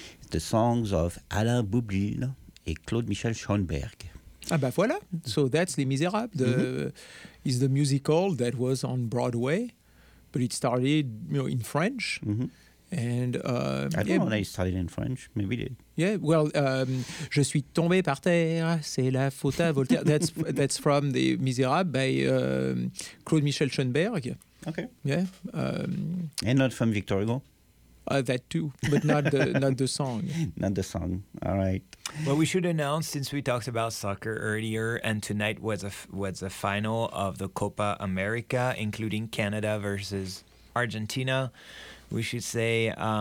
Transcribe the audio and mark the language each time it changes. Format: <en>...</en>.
<en>The songs of Alain Boublil et Claude-Michel Schoenberg.</en> <fr>Ah ben voilà,</fr> <en>so that's Les Misérables. Is the musical that was on Broadway, but it started, you know, in French. Mm-hmm. And I don't know when I started in French, maybe it did. Yeah, well,</en> <fr>Je suis tombé par terre, c'est la faute à Voltaire.</fr> <en>that's from Les Misérables by Claude-Michel Schoenberg. Okay. Yeah. And not from Victor Hugo. That too, but not the song. Not the song. All right. Well, we should announce, since we talked about soccer earlier, and tonight was a final of the Copa America, including Canada versus Argentina. We should say</en>